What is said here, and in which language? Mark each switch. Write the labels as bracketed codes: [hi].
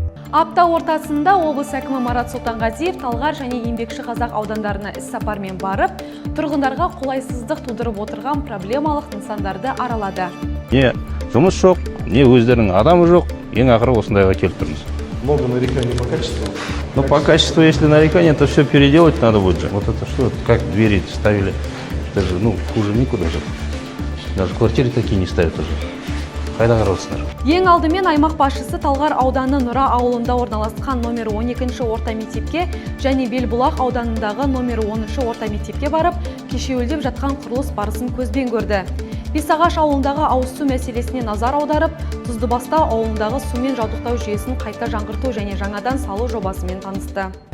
[kk] Апта ортасында облыс әкімі Марат Сұлтанғазиев Талғар және Еңбекші Қазақ аудандарына іс-сапармен барып, тұрғындарға қолайсыздық тудырып отырған проблемалық нысандарды аралады. Не жұмыс жоқ, не өздерінің адамы жоқ, ең ақыры осындайға келіп тұрмыз. [ru] Много нареканий по качеству. Ну, по качеству, если нарекания, то все переделать надо будет же. Вот это что, как двери ставили, это же, хуже никуда же. Даже квартиры такие не ставят уже. [kk] Қайда қарасыңдар? Ең алдымен аймақ басшысы Талғар ауданы Нұра ауылында орналасқан номер 12-ші орта мектепке және Белбұлақ ауданындағы номер 10-ші орта мектепке барып, кешеуілдеп жатқан құрылыс барысын көзбен көрді. Бесағаш ауылындағы ауыз су мәселесіне назар аударып, Тұздыбастау ауылындағы сумен жабдықтау жүйесін қайта жаңғырту және жаңадан салу жобасымен танысты.